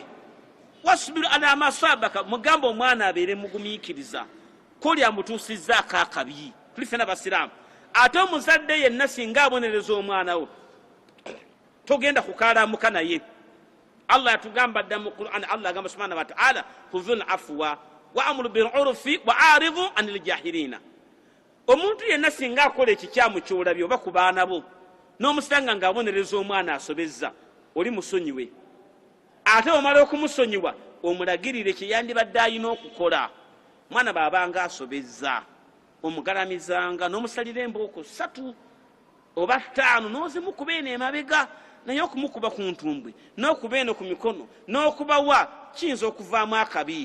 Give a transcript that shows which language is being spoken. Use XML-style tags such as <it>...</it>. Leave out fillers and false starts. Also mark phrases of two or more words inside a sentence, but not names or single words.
<ar>واصبر على ما أصابك</ar> <lg>mugamba omwana abeere mugumiikiriza kuli amutuusizzaako akabi. Tuli ffenna basiraamu. Ate omuzadde yenna singa abonereza omwana wo togenda kukaalamuka naye. Allah yatugamba dda mu Qur'an, Allah agamba</lg> <ar>سبحانه وتعالى خذ العفو وأمر بالعرف وأعرض عن الجاهلين.</ar> <lg>Omuntu yenna singa akola ekikyamu kyolabye oba ku baana bo n'omusanga ng'abonereza omwana asobezza oli musonyiwe. Ate omala okumusonyiwa omulagirire kye yandibadde alina okukola. Mwana baabanga asobezza omugalamizanga n'omusalira embooko 3 oba 5 n'ozimukuba eno emabega naye okumukuba ku ntumbwe n'okuba eno ku mikono n'okubawa kiyinza okuvaamu akabi.</lg>